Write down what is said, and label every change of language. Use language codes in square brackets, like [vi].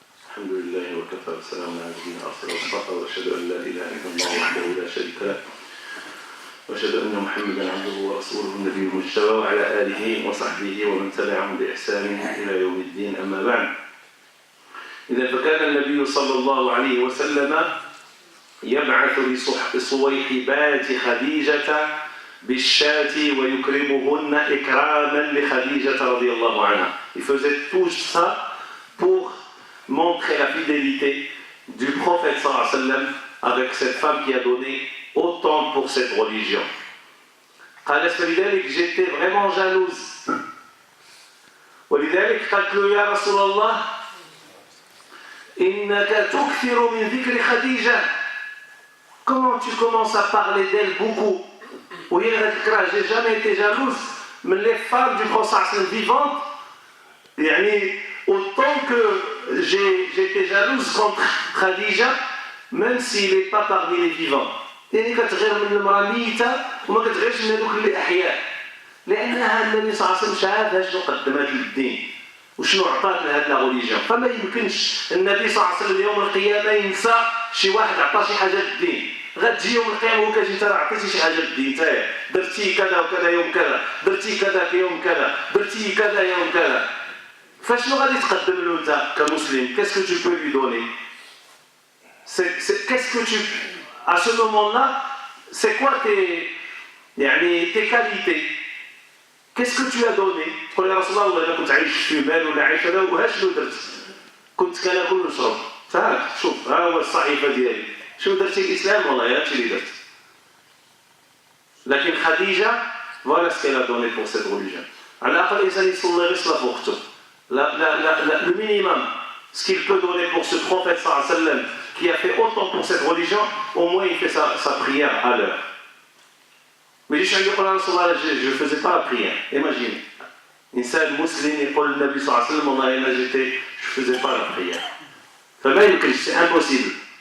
[ar] الحمد لله وكفى والسلام على الذين ارسل واصطفى واشهد ان لا اله الا الله وحده لا شريك له واشهد ان محمدا عبده ورسوله النبي المجتبى وعلى اله وصحبه ومن تبعهم باحسان الى يوم الدين اما بعد. اذا فكان النبي صلى الله عليه وسلم يبعث لصويحبات خديجه بالشاة ويكرمهن اكراما لخديجه رضي الله عنها. [fr] Il faisait tout ça pour montrer la fidélité du prophète sallallahu alayhi wa sallam avec cette femme qui a donné autant pour cette religion. [ar] قالت فلذلك [fr] j'étais vraiment jalouse. [ar] ولذلك قالت له يا رسول الله إنك تكثر من ذكر خديجة. [fr] Comment tu commences à parler d'elle beaucoup. [ar] وهي ذكرها [fr] j'ai jamais été jalouse من les femmes du prophète sallallahu alayhi wa sallam vivantes. يعني autant que j'étais jalouse contre Khadija, même s'il n'est pas parmi les vivants. [ar] يعني كتغير من المرأة ميتة وما كتغيرش من هذوك اللي أحياء. لأنها النبي صلى الله عليه وسلم شافها شنو قدمت للدين وشنو عطات لهذه الريليجيون. فما يمكنش النبي صلى الله عليه وسلم يوم القيامة ينسى شي واحد عطاه شي حاجة للدين. غتجي يوم القيامة وكتجي ترى عطيتي شي حاجة للدين تاعي درتي كذا وكذا يوم كذا درتي كذا في يوم كذا درتي كذا يوم كذا. فشنو غادي تقدم له انت كمسلم؟ [fr] Qu'est-ce que tu peux lui donner? Qu'est-ce que tu à ce moment-là c'est quoi tes qualités? Qu'est-ce que tu as donné? [ar] تقول يا رسول الله والله كنت عايش في مال ولا عايش هذا وها شنو درت؟ كنت كناكل ونشرب. تعال شوف ها هو الصحيفه ديالي شنو درتي الاسلام والله هادشي اللي درت. لكن خديجه [fr] voilà ce qu'elle a donné pour cette religion. [ar] على الاقل الانسان يصلي غير صلاه في وقته. [fr] Le minimum, ce qu'il peut donner pour ce prophète sallallahu alayhi wa sallam qui a fait autant pour cette religion, au moins il fait sa prière à l'heure. Mais je ne faisais pas la prière, imagine. [ar] Insan musulman يقول النبي صلى الله عليه وسلم والله ما جيت [fr] je faisais pas la prière. [ar] فما يمكنش [fr] c'est impossible.